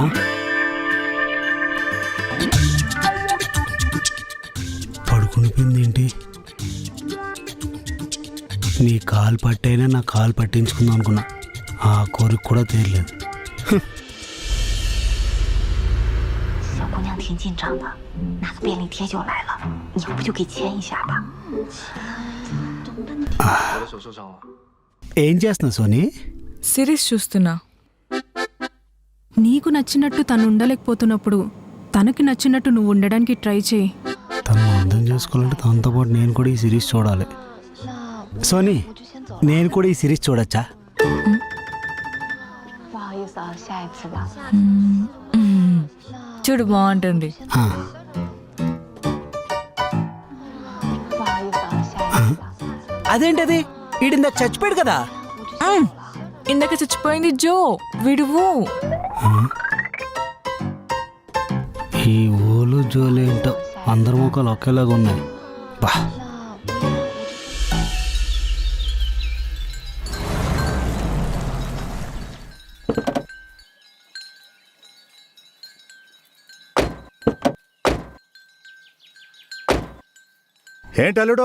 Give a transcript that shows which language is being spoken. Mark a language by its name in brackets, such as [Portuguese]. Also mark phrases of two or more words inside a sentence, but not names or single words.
[Telugu] పడుకునిపోయింది ఏంటి? నీ కాలు పట్టైనా నా కాలు పట్టించుకుందాం అనుకున్నా, ఆ కోరిక కూడా తీరలేదు. [Chinese] 小姑娘挺紧张的，拿个便利贴就来了，你要不就给牵一下吧？ [Telugu] ఏం చేస్తున్నావు సోనీ? సిరీస్ చూస్తున్నా. నీకు నచ్చినట్టు తను ఉండలేకపోతున్నప్పుడు తనకి నచ్చినట్టు నువ్వు ఉండడానికి ట్రై చేయి. తను అర్థం చేసుకోవాలంటే తనతో పాటు నేను కూడా ఈ సిరీస్ చూడాలి. సోనీ, నేను కూడా ఈ సిరీస్ చూడొచ్చా? [Chinese] 不好意思啊，下一次吧。 [Telugu] చూడు బాగుంటుంది. [Chinese] 不好意思啊，下一次吧。 [Telugu] అదేంటది, ఈడిందాక చచ్చిపోయాడు కదా. ఇందాక చచ్చిపోయింది జో, విడువు. ఈ ఓలు జోలేంటో అందరి ముఖాలు ఒకేలాగా ఉన్నాయి. బా, ఏంటల్లుడు,